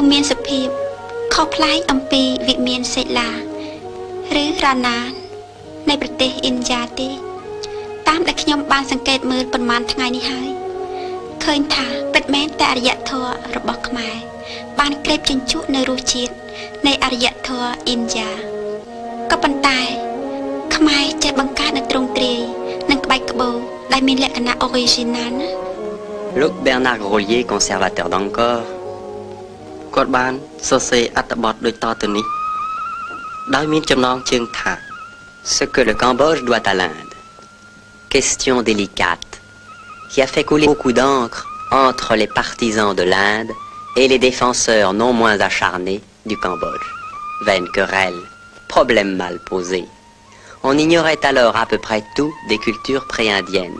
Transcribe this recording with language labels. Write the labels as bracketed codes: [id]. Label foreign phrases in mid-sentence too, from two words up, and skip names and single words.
[km] មានសភាពខុសប្លែកអំពីវិមានសិលាឬរ៉ាណានៃប្រទេសឥណ្ឌាទេតាមដែលខ្ញុំបានសង្កេតមើលប្រហែលថ្ងៃនេះហើយឃើញថាពិតមែនតែអរិយធម៌របស់ខ្មែរបានក្រេបជញ្ជក់នៅរសជាតិនៃអរិយធម៌ឥណ្ឌាក៏ប៉ុន្តែខ្មែរចេះបង្កើតនៅទ្រង់ទ្រាយនិងក្បាច់ក្បូរដែលមានលក្ខណៈ original ណា [fr] Luc Bernard Grolier, conservateur d'Angkor. [km] គាត់បានសរសេរអត្ថបទដូចតទៅនេះដោយមានចំណងជើងថា [fr] Ce que le Cambodge doit à l'Inde. Question délicate qui a fait couler beaucoup d'encre entre les partisans de l'Inde et les défenseurs non moins acharnés du Cambodge. Vaine querelle, problème mal posé. On ignorait alors à peu près tout des cultures pré-indiennes.